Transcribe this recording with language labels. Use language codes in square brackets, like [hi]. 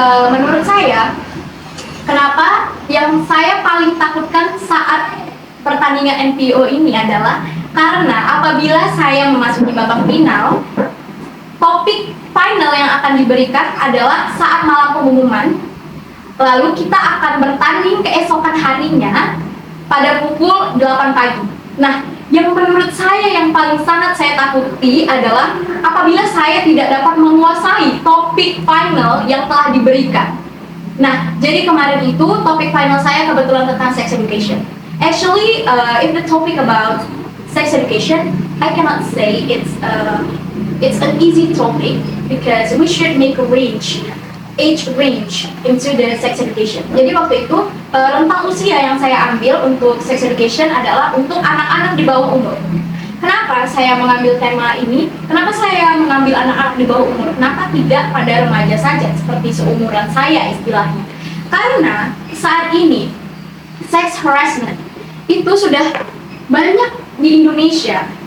[id] Menurut saya, kenapa yang saya paling takutkan saat pertandingan NPO ini adalah karena apabila saya memasuki babak final, topik final yang akan diberikan adalah saat malam pengumuman, lalu kita akan bertanding keesokan harinya pada pukul 8 pagi. Nah, Yang menurut saya yang paling sangat saya takuti adalah apabila saya tidak dapat menguasai topik final yang telah diberikan. Nah, jadi kemarin itu topik final saya kebetulan tentang sex education. [en] Actually, if the topic about sex education, I cannot say it's an easy topic because we should make a age range into the sex education. [id] Jadi waktu itu rentang usia yang saya ambil untuk sex education adalah untuk anak-anak di bawah umur. Kenapa saya mengambil tema ini? Kenapa saya mengambil anak-anak di bawah umur? Kenapa tidak pada remaja saja seperti seumuran saya istilahnya? Karena saat ini sex harassment itu sudah banyak di Indonesia.